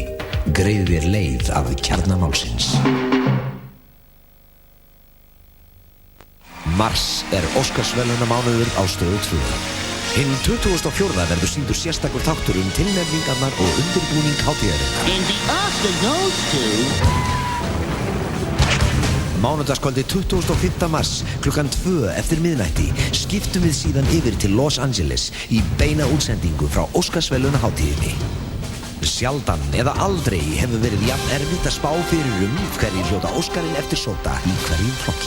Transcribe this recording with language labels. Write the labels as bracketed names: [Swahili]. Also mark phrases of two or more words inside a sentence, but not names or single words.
[Icelandic] Greiðir þér leið að kjarna málsins. Mars er Óskarsverðlaunamánuður á Stöð 2. Hinn 24. verður sýndur sérstakur þáttur tilnefningarnar og undirbúning hátíðarinnar. [English] And the Oscar goes to... [Icelandic] Mánudagskvöldi 25. mars klukkan 2 eftir miðnætti skiptum við síðan yfir til Los Angeles í beina útsendingu frá Óskarsverðlaunahátíðinni. Sjaldan eða aldrei hefur verið jafn erfitt að spá fyrir hverjir hljóta Óskarinn eftir sóta í hverjum flokki.